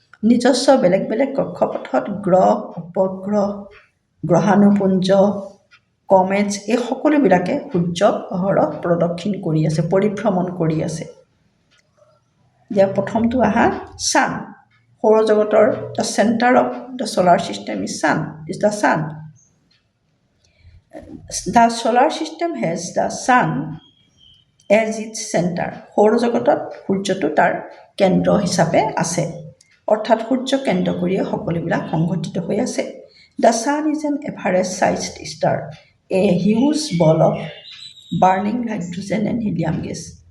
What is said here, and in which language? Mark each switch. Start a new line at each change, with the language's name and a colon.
Assamese: নিজস্ব বেলেগ বেলেগ কক্ষপথত গ্ৰহ, উপগ্ৰহ, গ্ৰহাণুপুঞ্জ, কমেটছ, এই সকলোবিলাকে সূৰ্যক অহৰহ প্ৰদক্ষিণ কৰি আছে, পৰিভ্ৰমণ কৰি আছে। এতিয়া প্ৰথমটো আহা ছান, সৌৰজগতৰ
English: The centre of the solar system is the sun. The solar system has the sun as its center.
Assamese: সৌৰজগতত সূৰ্যটো তাৰ কেন্দ্ৰ হিচাপে আছে, অৰ্থাৎ সূৰ্য কেন্দ্ৰ কৰিয়ে সকলোবিলাক সংঘটিত হৈ আছে।
English: The sun is an average-sized star, a huge ball of burning hydrogen and helium gas.